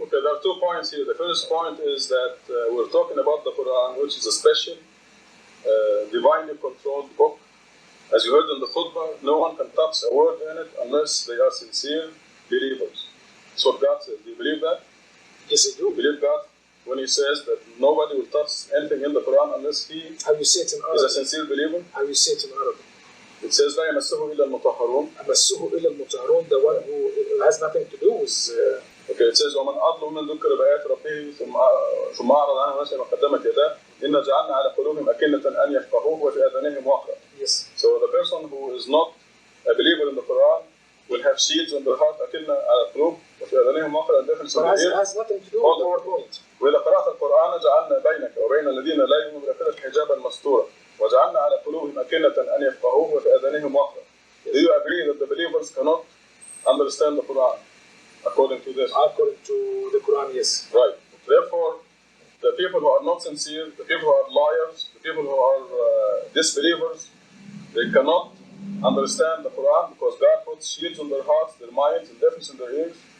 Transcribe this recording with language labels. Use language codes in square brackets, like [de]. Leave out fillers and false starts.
[en] Okay, there are 2 points here. The first point is that we're talking about the Quran, which is a special, divinely controlled book. As you heard in the khutbah, no one can touch a word in it unless they are sincere believers. That's what God says. Do you believe that? Yes, I do. Believe God when He says that nobody will touch anything in the Quran unless he How you say it in Arabic? is a sincere believer? How you say it in Arabic? It says [ar] لا يمسه إلا المطهرون. أمسه إلا المطهرون, [en] the one who has nothing to do with. Okay, it says [ar] ومن أظلم من ذكر بآيات ربه ثم أعرض عنه ونسي ما قدمت يداه إنا جعلنا على قلوبهم أكنة أن يفقهوه وفي آذانهم وقرا. [en] Yes. So the person who is not a believer in the Quran will have shields in their heart [ar] أكنة على القلوب وفي آذانهم وقرا, [en] and difference in the ear. It has nothing to do with our point. [ar] وإذا قرأت القرآن جعلنا بينك وبين الذين لا يؤمنون بالآخرة حجابا مستورا وجعلنا على قلوبهم أكنة أن يفقهوه وفي آذانهم وقرا. [en] Do you agree that the believers cannot understand the Quran according to this? According to the Quran, yes. Right. Therefore, the people who are not sincere, the people who are liars, the people who are disbelievers, they cannot understand the Quran because God puts shields on their hearts, their minds, and deafness in their ears.